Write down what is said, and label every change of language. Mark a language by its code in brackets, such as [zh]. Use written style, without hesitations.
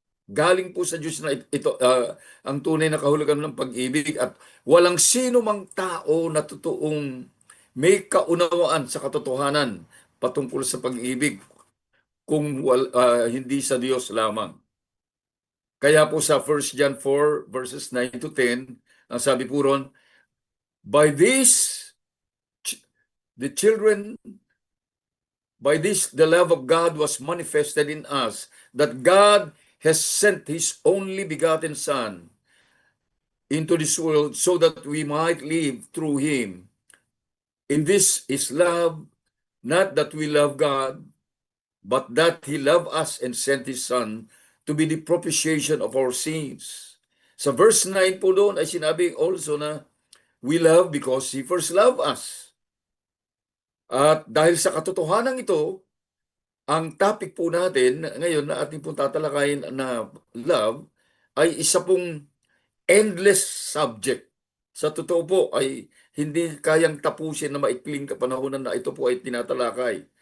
[tl] Galing po sa Diyos na ito, ang tunay na kahulugan ng pag-ibig, at walang sino mang tao na totoong may kaunawaan sa katotohanan patungkol sa pag-ibig kung hindi sa Diyos lamang. Kaya po sa [en] 1 John 4 verses 9 to 10, [tl] ang sabi po ron, [en] by this, the children, by this, the love of God was manifested in us, that God has sent His only begotten Son into this world so that we might live through Him. In this is love, not that we love God, but that He loved us and sent His Son to be the propitiation of our sins. [tl] Sa verse 9 po doon ay sinabi [en] also na we love because He first loved us. [tl] At dahil sa katotohanan ito, ang topic po natin ngayon na ating pong tatalakayin na love ay isa pong [en] endless subject. [tl] Sa totoo po ay hindi kayang tapusin na maikling kapanahonan na ito po ay tinatalakay.